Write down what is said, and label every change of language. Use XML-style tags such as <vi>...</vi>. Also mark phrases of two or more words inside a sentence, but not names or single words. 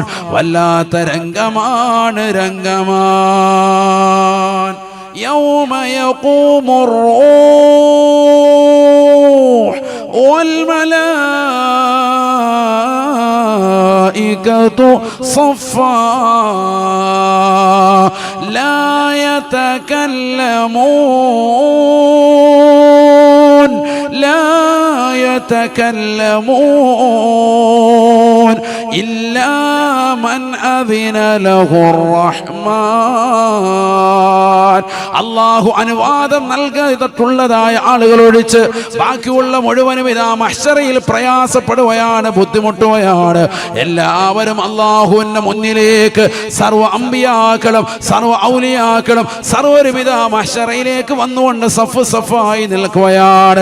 <ml>വല്ലാത്ത രംഗമാണ്.</ml> <ar>يوم يقوم الروح والملائكة صفا ലാ يتكلمون إلا من أذن له الرحمن.</ar> <ml>അല്ലാഹു അനുവാദം നൽകിയിട്ടുള്ളതായ ആളുകൾ ഒഴിച്ച് ബാക്കിയുള്ള മുഴുവനും ഇതാ മഹ്ശറയിൽ പ്രയാസപ്പെടുകയാണ്, ബുദ്ധിമുട്ടുകയാണ്. എല്ലാവരും അല്ലാഹുവിന്റെ മുന്നിലേക്ക് സർവ്വ അമ്പിയാക്കളും സർവ്വ ഔലിയാക്കളും സർവ്വരുവിധ മഹ്ശറയിലേക്ക് വന്നുകൊണ്ട് സഫ് സഫായി നിൽക്കുകയാണ്.</ml>